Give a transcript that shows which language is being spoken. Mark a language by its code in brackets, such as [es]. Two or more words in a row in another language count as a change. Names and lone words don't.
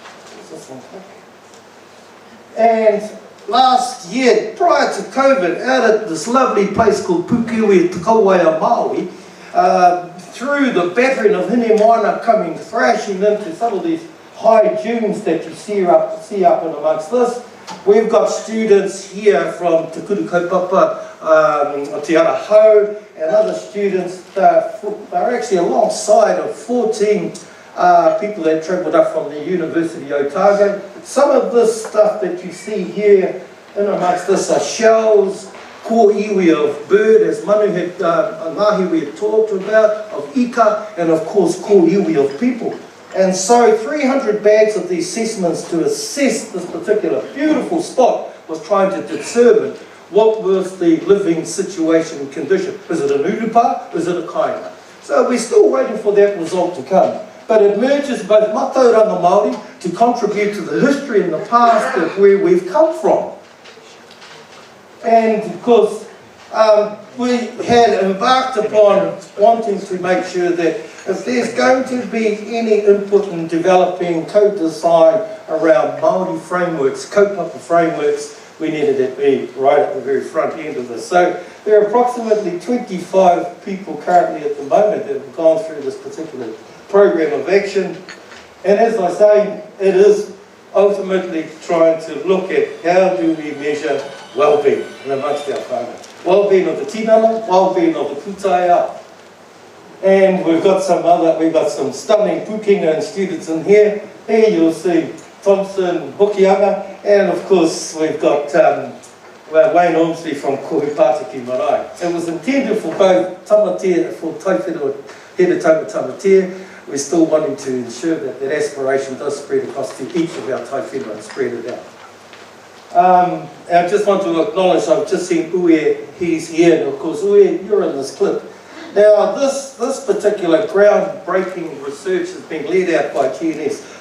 [en] And last year, prior to COVID, out at this lovely place called Pukiwi Takawaia Maui, through the battering of Hine Moana coming thrashing into some of these high dunes that you see up and amongst this, we've got students here from Te Kuru Kaupapa Te Ara Hau, and other students. They're actually alongside of 14 people that travelled up from the University of Otago. Some of this stuff that you see here in amongst this are shells, [mi] ko iwi [en] of bird, as Manu had, Ngahi we had talked about, of ika, and of course [mi] ko iwi [en] of people. And so 300 bags of these specimens to assess this particular beautiful spot was trying to determine what was the living situation and condition. Is it an urupa? Is it a kainga? So we're still waiting for that result to come. But it merges both [mi] Matauranga Māori [en] to contribute to the history and the past of where we've come from. And of course, we had embarked upon wanting to make sure that if there's going to be any input in developing co-design around Māori frameworks, kaupapa frameworks, we needed it to be right at the very front end of this. So there are approximately 25 people currently at the moment that have gone through this particular program of action. And as I say, it is ultimately trying to look at how do we measure well-being amongst our whānau. Well-being of the tinana, well-being of the pūtaiao. And we've got some stunning pukinga and students in here. Here you'll see Thompson, Hokianga, and of course we've got Wayne Ormsby from Kohupātiki Marei. It was intended for both tamatea, for taiwhenua Heretaunga tamatea. We're still wanting to ensure that that aspiration does spread across to each of our taiwhenua and spread it out. I just want to acknowledge, I've just seen Ue, he's here, and of course Ue, you're in this clip. Now this particular groundbreaking research has been led out by GNS.